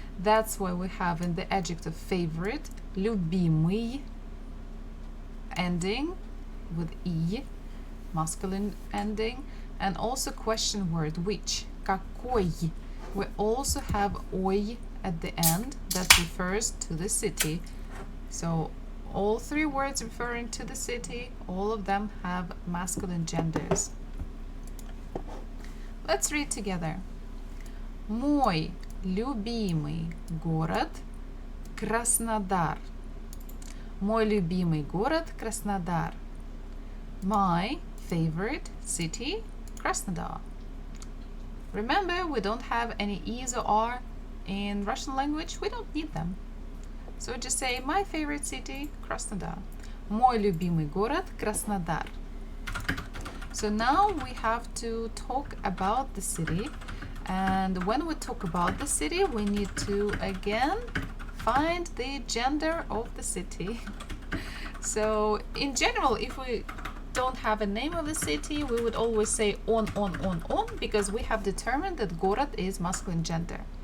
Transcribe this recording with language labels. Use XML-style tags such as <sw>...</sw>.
<en>That's why we have in the adjective favorite, любимый, ending with E, masculine ending, and also question word which, какой. We also have ой at the end that refers to the city. So all three words referring to the city, all of them have masculine genders. Let's read together.</en> <ru>Мой любимый город Краснодар. Мой любимый город Краснодар.</ru> <en>My favorite city, Krasnodar. Remember, we don't have any E's or R in Russian language. We don't need them. So just say, my favorite city, Krasnodar.</en> <ru>Мой любимый город Краснодар.</ru> <en>So now we have to talk about the city. And when we talk about the city, we need to again find the gender of the city. So in general, if we don't have a name of the city, we would always say on, because we have determined that город is masculine gender.</en>